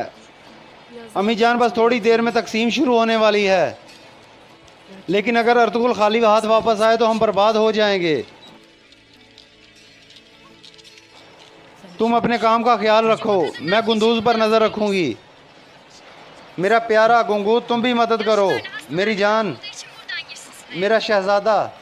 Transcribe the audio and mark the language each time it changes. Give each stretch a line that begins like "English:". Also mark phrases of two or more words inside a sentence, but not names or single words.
Hindi: अम्मी जान, बस थोड़ी देर में तकसीम शुरू होने वाली है, लेकिन अगर अर्तुगरुल खाली हाथ वापस आए तो हम बर्बाद हो जाएंगे। तुम अपने काम का ख्याल रखो, मैं गुंदूज पर नज़र रखूंगी। मेरा प्यारा गुंगू, तुम भी मदद करो। मेरी जान,
Turkish: Bunun için buradan girsin sıraya.
Hindi: मेरा शहजादा।